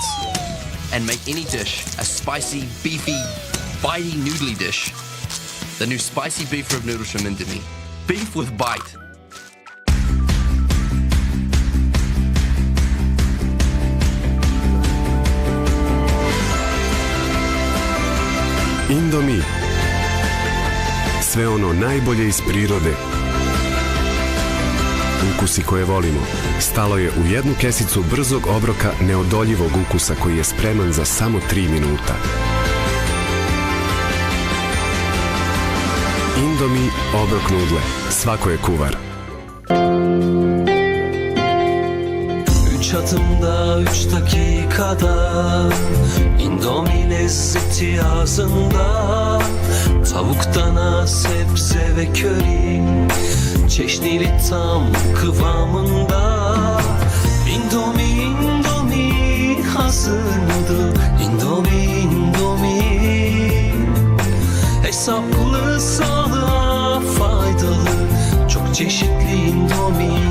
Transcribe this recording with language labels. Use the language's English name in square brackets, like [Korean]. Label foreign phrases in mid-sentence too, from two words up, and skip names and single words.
[English] And make any dish a spicy, beefy, bitey, noodly dish. The new spicy beef rib noodles from Indomie. Beef with bite. Indomie. [Serbian] Sve ono najbolje iz prirode. Ukusi koje volimo. Stalo je u jednu kesicu brzog obroka neodoljivog ukusa koji je spreman za samo 3 minuta. Indomie obrok nudle. Svako je kuvar. [Turkish] 3 adımda 3 dakikada Indomie lezzeti ağzında Tavuk dana sebze ve köri Çeşnili tam kıvamında Indomie Indomie hazırladı Indomie Indomie Hesaplı sağlığa faydalı Çok çeşitli Indomie.